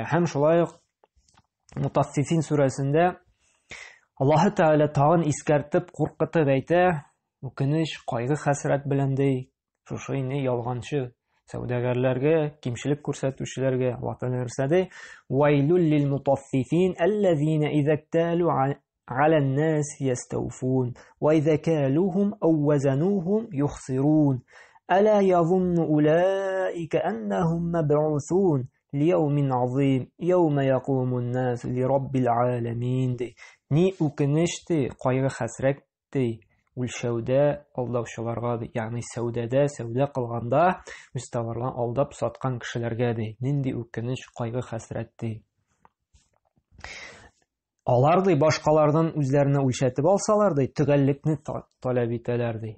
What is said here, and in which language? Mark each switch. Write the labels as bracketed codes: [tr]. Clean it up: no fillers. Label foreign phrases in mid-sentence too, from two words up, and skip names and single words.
[tt] Һәм шулай ук Мутаффифин сүрәсендә Аллаһ Тәгалә тагын искәртеп, куркытып әйтә: "Үкенеч, кайгы, хәсрәт белән ди шушы инде ялганчы сәүдәгәрләргә, кимчелек күрсәтүчеләргә Аллаһ Тәгалә нәрсә ди? [ar] ويل للمطففين الذين إذا اكتالوا على الناس يستوفون وإذا كالوهم أو وزنوهم يخسرون ألا يظن أولئك أنهم مبعوثون ليوم عظيم يوم يقوم الناس لرب العالمين" ди. [tt] Ни үкенешти, кайгы хәсрәтти үлчәүдә алдаучыларга ди. Ягъни сәүдәдә, сәүдә кылганда үз товарларын алдап саткан кешеләргә ди. Нинди үкенеч, кайгы хәсрәтти. Алар ди башкалардан үзләренә үлчәтеп алсалар ди, төгәллекне таләп итәләр ди.